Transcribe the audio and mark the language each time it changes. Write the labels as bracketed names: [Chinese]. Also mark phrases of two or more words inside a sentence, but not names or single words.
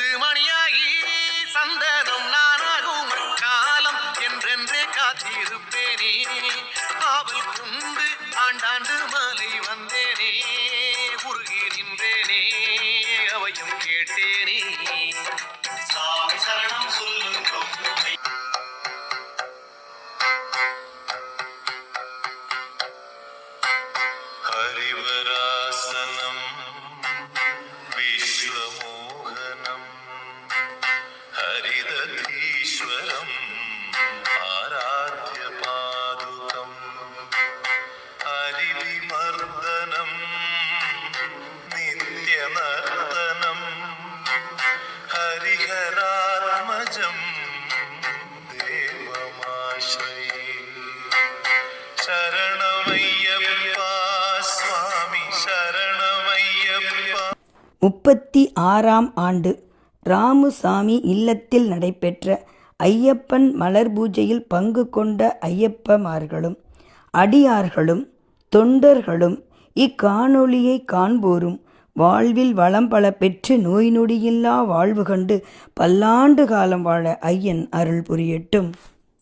[Tamil] மணியாகி சந்தனம் நானாகும் காலம் என்றென்றே காத்திருப்பேனே ஆவல் கொண்டு ஆண்டாண்டு மாலை வந்தேனே உருகி நின்றேனே அவையும் கேட்டேனே சாமி சரணம் சொல்லும் [Sanskrit] हरिवरासनं विश्वमोहनं हरिदधीश्वरम् आराध्यपादुकं हरिविमर्दनं नित्यनर्तनं हरिहरात्मजं देवमाश्रये शरणमय्यप्पा स्वामी शरणमय्यप्पा. [Tamil] 36ஆம் ஆண்டு ராமுசாமி இல்லத்தில் நடைபெற்ற ஐயப்பன் மலர் பூஜையில் பங்கு கொண்ட ஐயப்பமார்களும் அடியார்களும் தொண்டர்களும் இக்காணொளியை காண்போரும் வாழ்வில் வளம் பல பெற்று நோய் நொடியில்லா வாழ்வு கண்டு பல்லாண்டு காலம் வாழ ஐயன் அருள் புரியட்டும்.